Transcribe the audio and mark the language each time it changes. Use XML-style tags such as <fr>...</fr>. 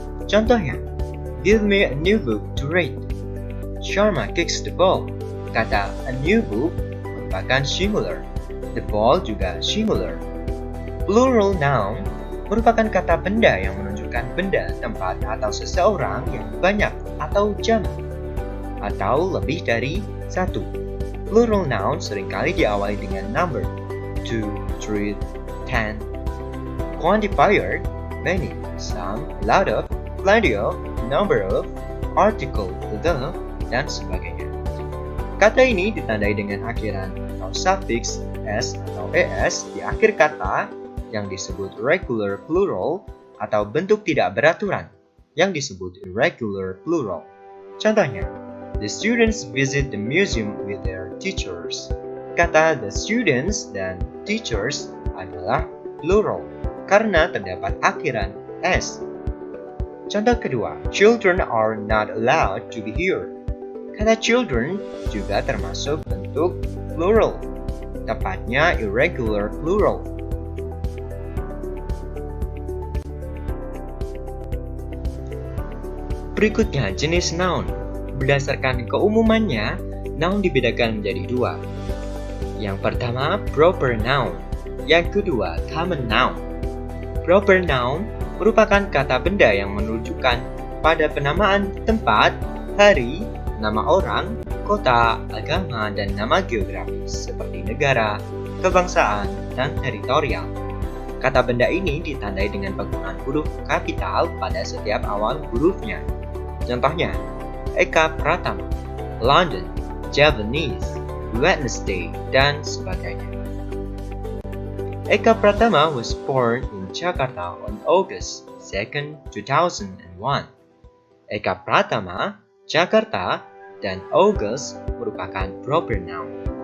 <id>Contohnya,</id> <en>give me a new book to read. Sharma kicks the ball.</en> <id>Kata a new book merupakan singular. The ball juga singular. Plural noun merupakan kata benda yang menunjukkan benda, tempat, atau seseorang yang banyak atau jamak, atau lebih dari satu. Plural noun seringkali diawali dengan number, 2, 3, 10, quantifier, many, some, lot of, plenty of, number of, article, the, dan sebagainya. Kata ini ditandai dengan akhiran atau suffix s atau es di akhir kata yang disebut regular plural atau bentuk tidak beraturan yang disebut irregular plural. Contohnya,</id> <en>the students visit the museum with their teachers.</en> <id>Kata the students dan teachers adalah plural karena terdapat akhiran s. Contoh kedua,</id> <en>children are not allowed to be here.</en> <id>Kata children juga termasuk bentuk plural, tepatnya irregular plural. Berikutnya jenis noun. Berdasarkan keumumannya, noun dibedakan menjadi dua. Yang pertama, proper noun. Yang kedua, common noun. Proper noun merupakan kata benda yang menunjukkan pada penamaan tempat, hari, nama orang, kota, agama, dan nama geografis seperti negara, kebangsaan, dan teritorial. Kata benda ini ditandai dengan penggunaan huruf kapital pada setiap awal hurufnya. Contohnya, Eka Pratama, London, Javanese, Wednesday, dan sebagainya.</id> <en>Eka Pratama was born in Jakarta on August 2, 2001.</en> <id>Eka Pratama, Jakarta, dan August merupakan proper noun.</id>